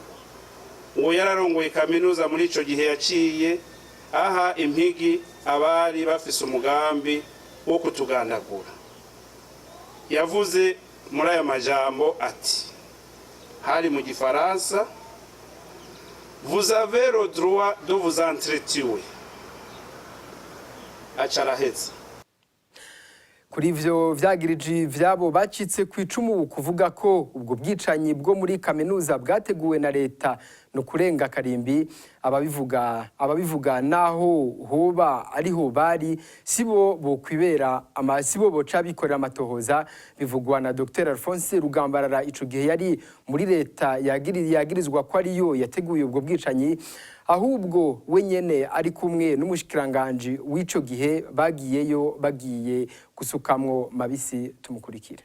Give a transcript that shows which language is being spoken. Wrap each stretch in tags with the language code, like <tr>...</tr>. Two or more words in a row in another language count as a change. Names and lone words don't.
<rn>Uwo yararongoye kaminuza muri ico gihe yaciye aha impigi abari bafise umugambi wo kutugandagura. Yavuze muri aya majambo ati, hari mu Gifaransa,</rn> <fr>vous avez le droit de vous entretuer,</fr> <rn>aca araheza. Kuri ivyo vyagiriji vyabo bacitse ku icumu kuvuga ko ubwo bwicanyi bwo muri kaminuza bwateguwe na leta no kurenga karimbi ababivuga naho hoba ariho bari sibo bokwibera amasibo boca bikorera amatohoza bivugwa na Dr Alphonse Rugambarara ico gihe yari muri leta yagirizwa ko ariyo yateguye ubwo bwicanyi ahubwo we nyene ari kumwe n'umushikiranganje w'ico gihe bagiye gusukamwo mabisi tumukurikire.</rn>